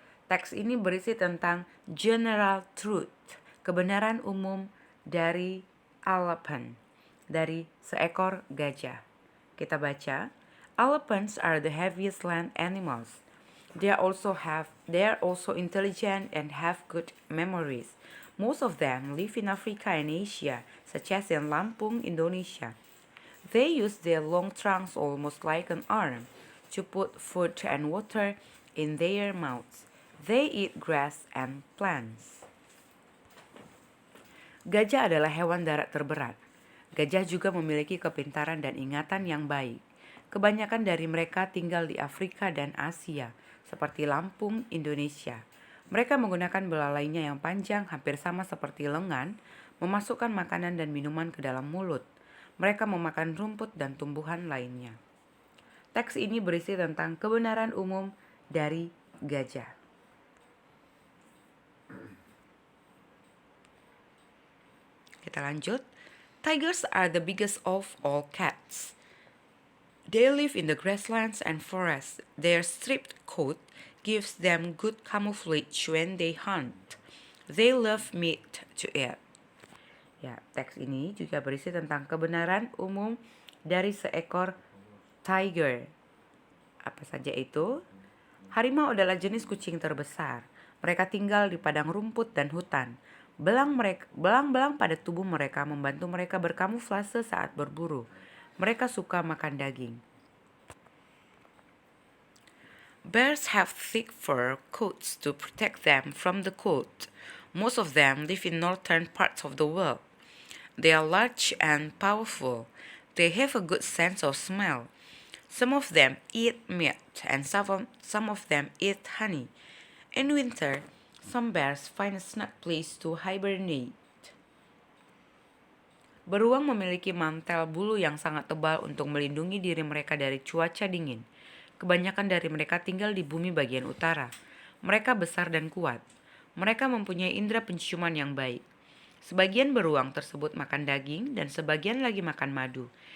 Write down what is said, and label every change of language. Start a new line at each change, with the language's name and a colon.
Indonesian: Teks ini berisi tentang general truth, kebenaran umum dari elephant, dari seekor gajah. Kita baca,
English: elephants are the heaviest land animals. They are also intelligent and have good memories. Most of them live in Africa and Asia, such as in Lampung, Indonesia. They use their long trunks almost like an arm to put food and water in their mouths. They eat grass and plants.
Indonesian: Gajah adalah hewan darat terberat. Gajah juga memiliki kepintaran dan ingatan yang baik. Kebanyakan dari mereka tinggal di Afrika dan Asia, seperti Lampung, Indonesia. Mereka menggunakan belalainya yang panjang hampir sama seperti lengan, memasukkan makanan dan minuman ke dalam mulut. Mereka memakan rumput dan tumbuhan lainnya. Teks ini berisi tentang kebenaran umum dari gajah. Kita lanjut.
English: Tigers are the biggest of all cats. They live in the grasslands and forests. Their striped coat gives them good camouflage when they hunt. They love meat to eat.
Indonesian: Ya, teks ini juga berisi tentang kebenaran umum dari seekor tiger. Apa saja itu? Harimau adalah jenis kucing terbesar. Mereka tinggal di padang rumput dan hutan. Belang-belang pada tubuh mereka membantu mereka berkamuflase saat berburu. Mereka suka makan daging.
English: Bears have thick fur coats to protect them from the cold. Most of them live in northern parts of the world. They are large and powerful. They have a good sense of smell. Some of them eat meat and some of them eat honey. In winter, some bears find a snug place to hibernate.
Indonesian: Beruang memiliki mantel bulu yang sangat tebal untuk melindungi diri mereka dari cuaca dingin. Kebanyakan dari mereka tinggal di bumi bagian utara. Mereka besar dan kuat. Mereka mempunyai indera penciuman yang baik. Sebagian beruang tersebut makan daging dan sebagian lagi makan madu.